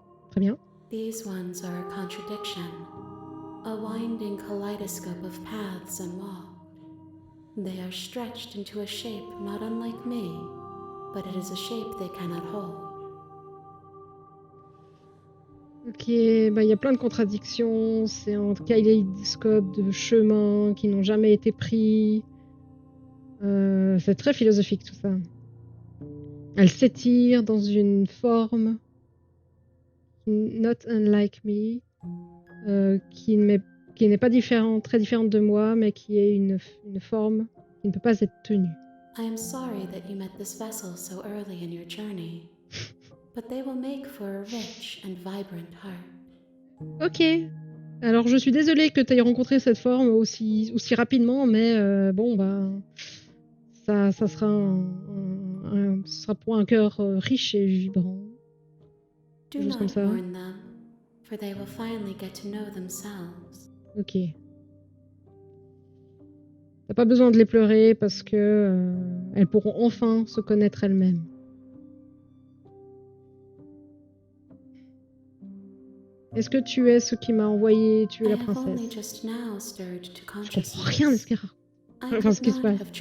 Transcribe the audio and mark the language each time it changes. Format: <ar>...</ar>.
<fr>Très bien.</fr> <en>These ones are a contradiction. A winding kaleidoscope of paths and walls. They are stretched into a shape not unlike me, but it is a shape they cannot hold.</en> <fr>Ok, bah il y a plein de contradictions. C'est un kaléidoscope de chemins qui n'ont jamais été pris. C'est très philosophique tout ça. Elle s'étire dans une forme</fr> <en>not unlike me,</en> <fr>qui n'est pas très différente de moi, mais qui est une forme qui ne peut pas être tenue.</fr> <en>I am sorry that you met this vessel so early in your journey, but they will make for a rich and vibrant heart.</en> <fr>Ok. Alors je suis désolée que tu aies rencontré cette forme aussi rapidement, mais bon bah ça sera ce sera pour un cœur riche et vibrant.</fr> <en>Do</en> <fr>Juste comme</fr> <en>not</en> <fr>ça.</fr> <en>mourn them, for they will finally get to know themselves.</en> <fr>Ok. T'as pas besoin de les pleurer parce que elles pourront enfin se connaître elles-mêmes. Est-ce que tu es ce qui m'a envoyé tuer la princesse? Je comprends rien de ce qu'il raconte. Enfin, ce qui se passe.</fr>